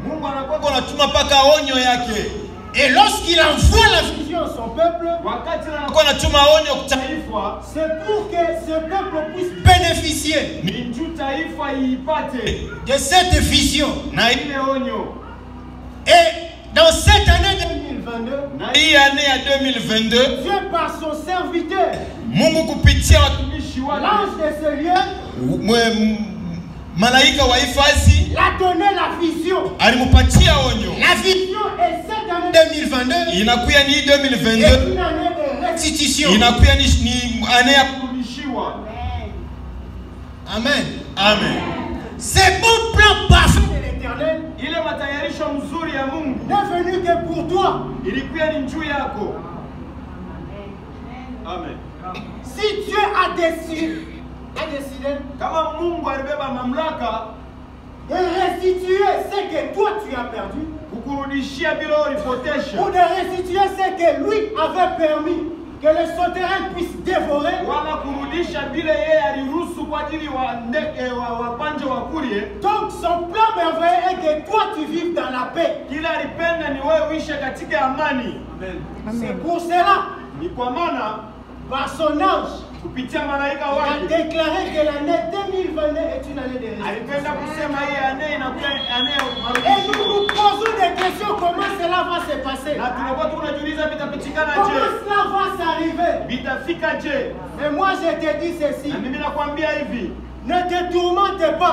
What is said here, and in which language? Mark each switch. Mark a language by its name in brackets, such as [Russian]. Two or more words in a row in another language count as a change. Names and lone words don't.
[French] Et lorsqu'il envoie la vision à son peuple, c'est pour que ce peuple puisse bénéficier de cette vision. Et dans cette année 2022, Dieu par son serviteur, l'ange de ce lieu, [Swahili] malaika wa hifadhi [French] l'a donné la vision. [Swahili] Alimupatia onyo. [French] La vision est cette année 2022. [Swahili] Inakuya ni 2022. [French] Et une année de restitution. [Swahili] Inakuya ni année ya kurudishiwa. Amen. Amen. [French] C'est bon plan parfait de l'Éternel. [Swahili] Ile matayarisho mzuri ya Mungu [French] n'est venu que pour toi. [Swahili] Ilikuya ni juu yako. Amen. [French] Si Dieu a décidé [Swahili] kama Mungu alibeba mamlaka [French] de restituer ce que toi tu as perdu, [Swahili] kukurudishia bila ulipotesha, [French] ou de restituer ce que lui avait permis que le sauterelle puisse dévorer, [Swahili] wala kurudisha bila yeye aliruhusu kwa ajili wa ndege wa panje wa kurie. [French] Donc son plan merveilleux est que toi tu vives dans la paix. [Swahili] Kila alipenda ni wewe uishi katika amani. [French] Amen. C'est pour cela, [Swahili] ni kwa maana [French] par son ange, [Swahili] kupitia malaika wake, [French] a déclaré que l'année 2022 est une année de restitution. Et nous nous posons des questions, comment cela va se passer? Comment cela va s'arriver? Mais moi je te dis ceci, ne te tourmente pas.